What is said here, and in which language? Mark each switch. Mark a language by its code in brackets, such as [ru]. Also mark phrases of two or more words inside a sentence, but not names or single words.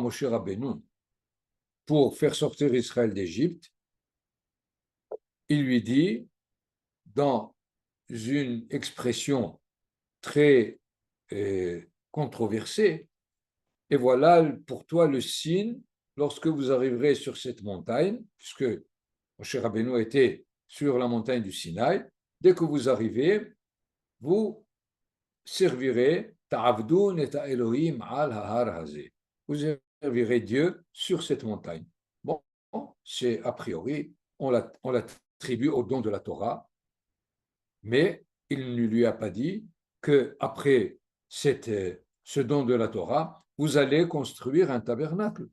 [fr] Moshe Rabbeinu pour faire sortir Israël d'Égypte, il lui dit, dans une expression très controversée, et voilà pour toi le signe lorsque vous arriverez sur cette montagne, puisque Moshe Rabbeinu était sur la montagne du Sinaï, dès que vous arrivez, vous servirez [he] תעבדון את אלוהים על ההר הזה. [fr] Vous servirez Dieu sur cette montagne. Bon, c'est a priori, on l'attribue au don de la Torah, mais il ne lui a pas dit qu'après ce don de la Torah, vous allez construire un tabernacle.